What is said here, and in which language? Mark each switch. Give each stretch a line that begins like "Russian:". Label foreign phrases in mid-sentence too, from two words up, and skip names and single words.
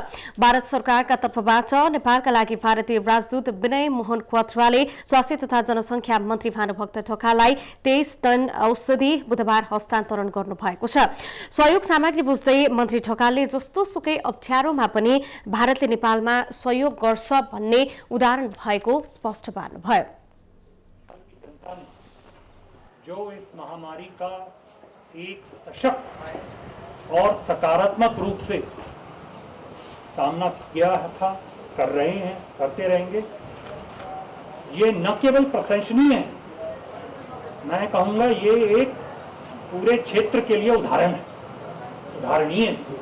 Nepali: भारत सरकारका तर्फबाट नेपालका लागि भारतीय राजदूत विनय मोहन क्वाथ्राले स्वास्थ्य तथा जनसंख्या मन्त्री भानुभक्त ढकाललाई 23 टन औषधि बुधबार हस्तान्तरण गर्नुभएको छ। सहयोग सामग्री बुझ्दै मन्त्री ढकालले जस्तो सुकै अप्ठ्यारोमा पनि भारतले नेपालमा सहयोग गर्छ भन्ने उदाहरण भएको स्पष्ट पार्नुभयो।
Hindi: जो इस महामारी का एक सशक्त और सकारात्मक रूप से सामना किया था, कर रहे हैं, करते रहेंगे, ये न केवल प्रशंसनीय है, मैं कहूँगा ये एक पूरे क्षेत्र के लिए उदाहरण है, उदाहरणीय है।